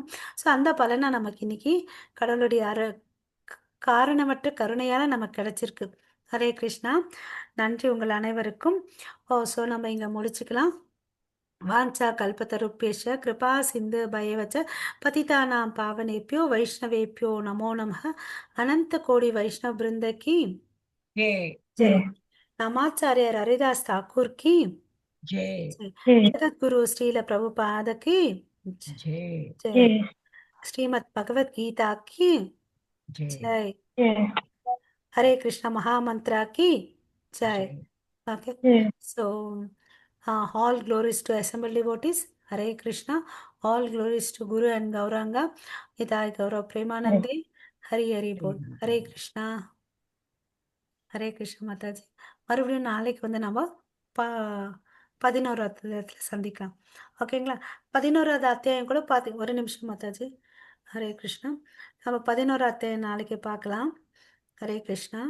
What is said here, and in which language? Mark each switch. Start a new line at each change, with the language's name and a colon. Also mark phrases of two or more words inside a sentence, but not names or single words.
Tamil: ஸோ அந்த பலனை நமக்கு இன்னைக்கு கடவுளுடைய காரணமற்ற கருணையால் நமக்கு கிடைச்சிருக்கு. ஹரே கிருஷ்ணா. நன்றி உங்கள் அனைவருக்கும். ஸோ நம்ம இங்கே முடிச்சுக்கலாம்.
Sanskrit: வாஞ்சா கல்பத்தருப்பேஷ கிருபா சிந்து பயவச்ச பதிதானாம் பாவனேபியோ வைஷ்ணவேபியோ நமோ நமः. அனந்த கோடி வைஷ்ணவ பிருந்த की
Hindi: जय जय. नमाचार्य हरिदास ठाकुर की जय जय. जगद्गुरु श्रील प्रभुपाद की जय जय. श्रीमद् भगवत गीता की जय जय. हरे कृष्ण महामंत्रा की जय. जय.
English: Okay. So, all glories to assembled devotees. Hare Krishna. All glories to Guru and Gauranga.
Bangla: ইদাই গৌরব প্রেমানন্দে. হরি হরি বোল.
English: Hare Krishna. Hare Krishna Mataji.
Tamil: மறுபடியும் நாளைக்கு வந்து நம்ம ப 11வது அத்தியாயத்தில் சந்திக்கலாம். ஓகேங்களா? 11வது அத்தியாயம் கூட பார்த்து ஒரு நிமிஷம் மாதாஜி. ஹரே கிருஷ்ணா. நம்ம 11வது அத்தியாயம் நாளைக்கு பார்க்கலாம். ஹரே கிருஷ்ணா.